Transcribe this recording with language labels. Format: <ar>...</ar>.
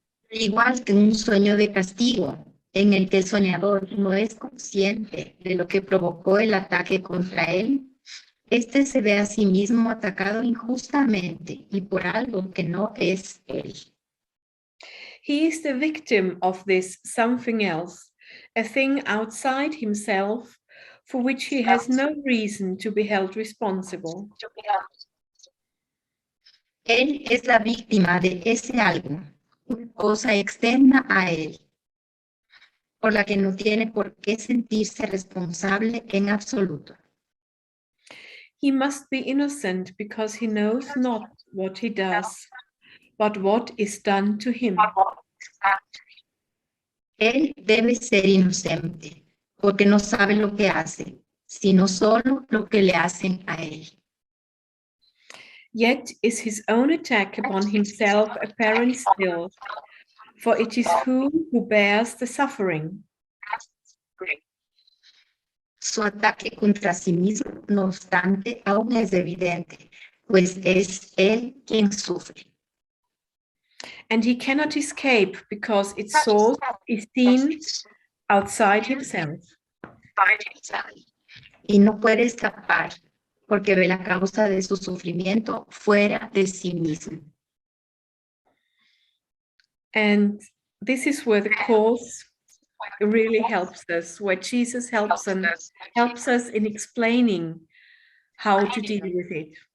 <es>Igual que un sueño de castigo, en el que el soñador no es consciente de lo que provocó el ataque contra él, este se ve a sí mismo atacado injustamente y por algo que no es él.</es> <en>He is the victim of this something else, a thing outside himself for which he has no reason to be held responsible.</en> <es>Él es la víctima de ese algo, una cosa externa a él, por la que no tiene por qué sentirse responsable en absoluto.</es> <en>He must be innocent because he knows not what he does, but what is done to him.</en> <es>Él debe ser inocente, porque no sabe lo que hace, sino solo lo que le hacen a él.</es> <en>Yet is his own attack upon himself apparent still, for it is who bears the suffering.</en> <es>Su ataque contra sí mismo, no obstante, aún es evidente, pues es él quien sufre.</es> <en>And he cannot escape because its source is seen outside himself.</en> <es>Y no puede escapar, porque ve la causa de su sufrimiento fuera de sí mismo.</es> <en>And this is where the Course really helps us, where Jesus helps us in explaining how to deal with it.</en>